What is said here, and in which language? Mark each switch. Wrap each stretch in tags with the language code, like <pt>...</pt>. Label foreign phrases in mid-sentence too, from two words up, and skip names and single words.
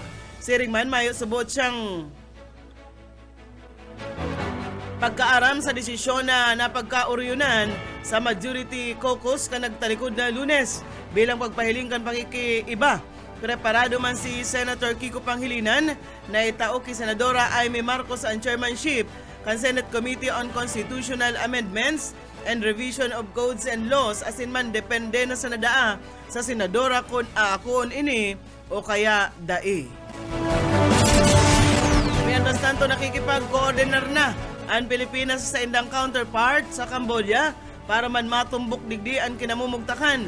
<bik>Siring man mayo subot siyang pagkaaram sa desisyon na napagkauryunan sa Majority Caucus ka nagtalikod na Lunes bilang pagpahiling kan pakikiiba. Preparado man si Senator Kiko Pangilinan na itao kay Senadora Amy Marcos ang chairmanship kan Senate Committee on Constitutional Amendments and Revision of Codes and Laws asin man depende na sa nadaa sa Senadora kung ini o kaya dai.</bik> <es>Mientras tanto</es> <bik>nakikipag-coordinar na ang Pilipinas sa indang counterpart sa Cambodia para man matumbok digdi ang kinamumugtakan.</bik>